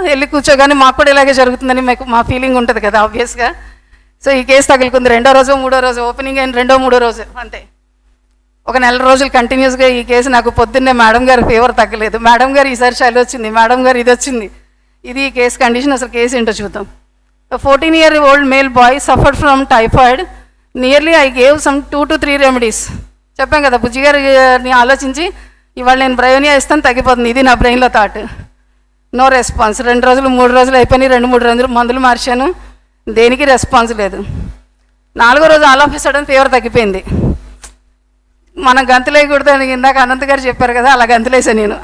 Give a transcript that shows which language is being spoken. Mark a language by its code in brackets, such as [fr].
[te] వెళ్ళి కూర్చోగానే మాకు కూడా ఇలాగే జరుగుతుందని మా ఫీలింగ్ ఉంటుంది కదా ఆబ్వియస్గా. సో ఈ కేసు తగులుకుంది 2వ రోజు 3వ రోజు, ఓపెనింగ్ అయిన 2వ 3వ రోజు అంతే. ఒక నెల రోజులు కంటిన్యూస్గా ఈ కేసు. నాకు పొద్దున్నే మేడం గారు ఫీవర్ తగ్గలేదు, మేడం గారు ఈసారి చలి వచ్చింది, మేడం గారు ఇది వచ్చింది. ఇది ఈ కేసు కండిషన్. అసలు కేసు ఏంటో చూద్దాం. [en] 14-year-old male boy suffered from typhoid. Nearly I gave some 2 to 3 remedies. [te] చెప్పాం కదా బుజ్జి గారిని ఆలోచించి ఇవాళ నేను బ్రయోనియా ఇస్తాను తగ్గిపోతుంది, ఇది నా బ్రెయిన్లో థాట్. No response. 2 రోజులు 3 రోజులు అయిపోయినాయి, 2-3 రోజులు మందులు మార్చాను, దేనికి రెస్పాన్స్ లేదు. 4వ రోజు [en] all of a sudden [te] fever తగ్గిపోయింది. మనం గంతులేయకూడదు అని ఇందాక అనంత్ గారు చెప్పారు కదా, అలా గంతులేసా నేను.